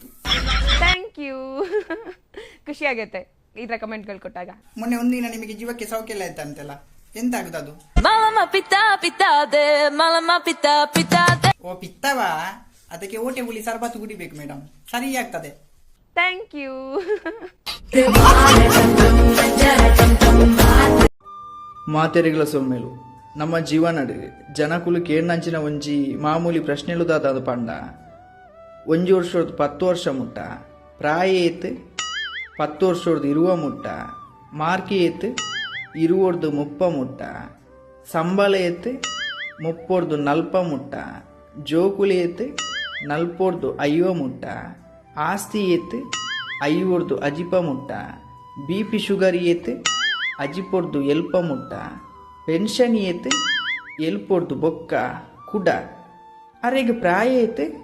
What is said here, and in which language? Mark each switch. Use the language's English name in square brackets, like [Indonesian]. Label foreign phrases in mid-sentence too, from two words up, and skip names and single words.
[English] thank you. [Kannada] ಖುಷಿ ಆಗತ್ತೆ ಈ ತರ ಕಮೆಂಟ್ಗಳು ಕೊಟ್ಟಾಗ. ಮೊನ್ನೆ ಒಂದಿನ ನಿಮಗೆ ಜೀವಕ್ಕೆ ಸೌಖ್ಯ ಆಯ್ತಾ ಅಂತೆಲ್ಲ, ಎಂತ ಆಗುದು ಅದು? ಓ ಪಿತ್ತವಾ? ಅದಕ್ಕೆ ಓಟೆ ಹುಳಿ ಸರ್ಬತ್ತು ಕುಡಿಬೇಕು ಮೇಡಮ್, ಸರಿ ಆಗ್ತದೆ. [English] thank you. [Tulu] ಮಾತೆರೆಗಳ ಸೊಮ್ಮೆಲು ನಮ್ಮ ಜೀವನಡು ಜನಕುಲು ಕೇರ್ನಂಚಿನ ಒಂಜಿ ಮಾಮೂಲಿ ಪ್ರಶ್ನೆಲುದಾದ ಪಂಡ 1 ವರ್ಷದ 10 ವರ್ಷ ಮುಟ್ಟ ಪ್ರಾಯ ಏತ್ 10 ವರ್ಷದ 20 ಮುಟ್ಟ ಮಾರ್ಕಿ ಏತ್ 20 30 ಮುಟ್ಟ ಸಂಬಳ ಏತ್ 30 40 ಮುಟ್ಟ ಜೋಕುಲಿ ಏತ್ 40 50 ಮುಟ್ಟ ಆಸ್ತಿ ಏತ್ 50 ಅಜಿಪ ಮುಟ್ಟ [English] BP sugar [Tulu] ಏತ್ ಅಜಿಪೊರ್ದು ಎಲ್ಪ ಮುಟ್ಟ ಪೆನ್ಷನ್ ಏತ್ ಎಲ್ಪೊರ್ದು ಬೊಕ್ಕ ಕುಡ ಅರೆಗೆ ಪ್ರಾಯ ಏತ್.